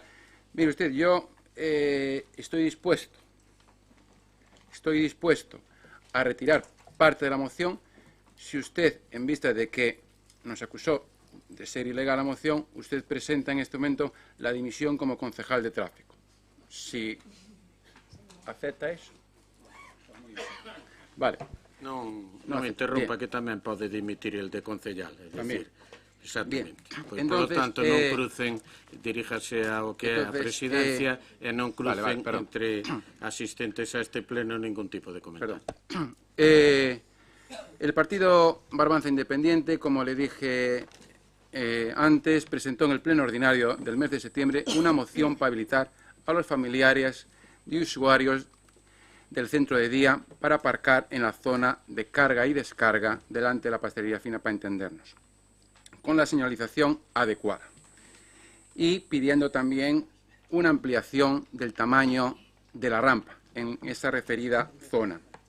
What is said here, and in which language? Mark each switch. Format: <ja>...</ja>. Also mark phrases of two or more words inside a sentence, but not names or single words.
<es>Mire usted, yo estoy dispuesto a retirar parte de la moción si usted, en vista de que nos acusó de ser ilegal la moción, usted presenta en este momento la dimisión como concejal de tráfico. Si acepta eso. Vale.</es> <gl>Non me interrumpa, que tamén pode dimitir el de concellal. Exactamente.</gl> <es>Por lo tanto,</es> <gl>non crucen, diríjase ao que é a presidencia e non crucen entre asistentes a este pleno ningún tipo de comentario.</gl> <es>El partido Barbanza Independiente, como le dije antes, presentó en el pleno ordinario del mes de septiembre una moción para habilitar a los familiares de usuarios del centro de día para aparcar en la zona de carga y descarga delante de la pastelería fina, para entendernos, con la señalización adecuada, y pidiendo también una ampliación del tamaño de la rampa en esa referida zona.</es>